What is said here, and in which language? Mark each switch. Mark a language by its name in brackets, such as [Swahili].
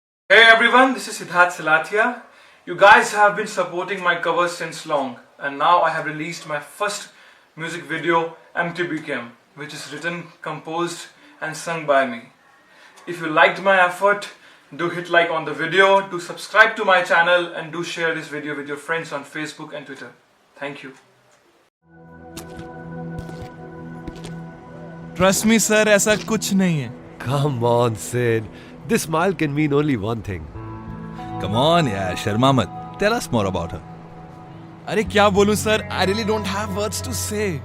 [English] Hey everyone, this is Siddharth Salatia. You guys have been supporting my covers since long, and now I have released my first music video, MTBKM, which is written, composed and sung by me. If you liked my effort, do hit like on the video, do subscribe to my channel, and do share this video with your friends on Facebook and Twitter. Thank you. Trust me sir, [Hindi] ऐसा कुछ नहीं है. [English] Come on, Sid. This smile can mean only one thing. Come on, yeah, [Hindi] Sharma मत. [English] Tell us more about her. [Hindi] अरे क्या बोलूं sir? [English] I really don't have words to say.